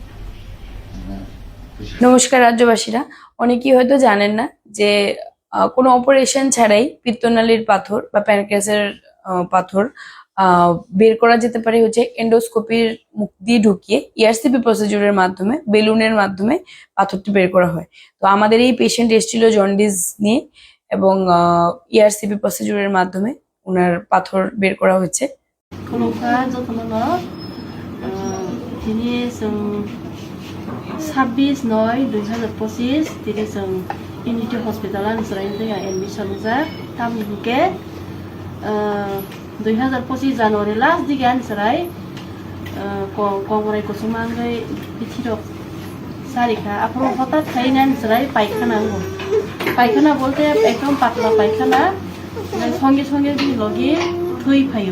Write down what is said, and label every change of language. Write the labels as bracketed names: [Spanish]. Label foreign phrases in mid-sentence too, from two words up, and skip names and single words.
[Bangla] নমস্কার রাজ্যবাসীরা, অনেকেই হয়তো জানেন না যে কোনো অপারেশন ছাড়াই পিত্তনালীর পাথর বা প্যানক্রিয়াসের পাথর বের করা যেতে পারে হচ্ছে এন্ডোস্কোপির মুখ দিয়ে ঢুকিয়ে ইআরসিপি প্রসিডিউরের মাধ্যমে, বেলুনের মাধ্যমে পাথরটি বের করা হয়। তো আমাদের এই পেশেন্ট এসেছিল জন্ডিস নিয়ে, এবং ইআরসিপি প্রসিডিউরের মাধ্যমে ওনার পাথর বের করা হচ্ছে। [Bodo] खुलुमखा जथननो दिनै जों 26/9/2025 दिनै जों इउनिटी हस्पिटाल नोंसोरनि दैया एडमिशन जा तामनि हुके 2025 जानुवारि लास्ट दिगे नोंसोराय गंगराय कुसुमांगै बिथिरक सारिखा आपरो हठाৎ खाइना नोंसोराय पायखाना बोलते एकदम पातला पायखाना संगे संगे लगे थै फायो।